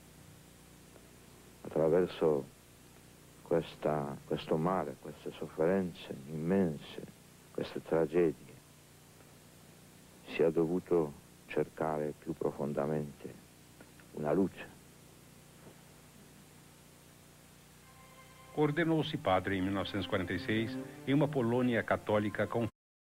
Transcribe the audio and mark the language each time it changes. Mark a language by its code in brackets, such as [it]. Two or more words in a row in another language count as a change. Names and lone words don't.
[it] attraverso questo male, queste sofferenze immense, queste tragedie, si è dovuto cercare più profondamente una luce. [pt] Ordenou-se padre em 1946 em uma Polônia católica com